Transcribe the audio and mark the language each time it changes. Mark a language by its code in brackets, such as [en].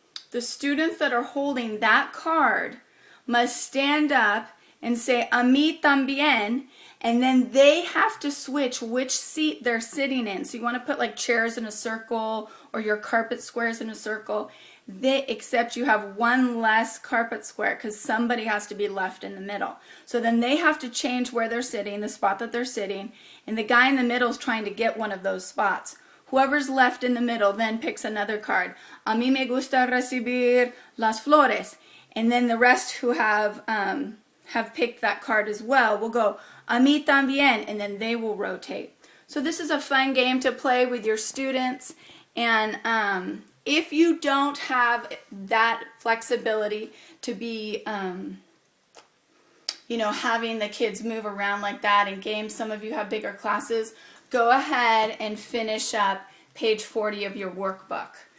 [en] The students that are holding that card must stand up and say, [es] A mí también, [en] and then they have to switch which seat they're sitting in. So you want to put like chairs in a circle or your carpet squares in a circle. except you have one less carpet square because somebody has to be left in the middle. So then they have to change where they're sitting, the spot that they're sitting, and the guy in the middle is trying to get one of those spots. Whoever's left in the middle then picks another card. [es] A mí me gusta recibir las flores. [en] And then the rest who have picked that card as well will go, [es] a mí también, [en] and then they will rotate. So this is a fun game to play with your students. And if you don't have that flexibility to be, having the kids move around like that in games, some of you have bigger classes, go ahead and finish up page 40 of your workbook.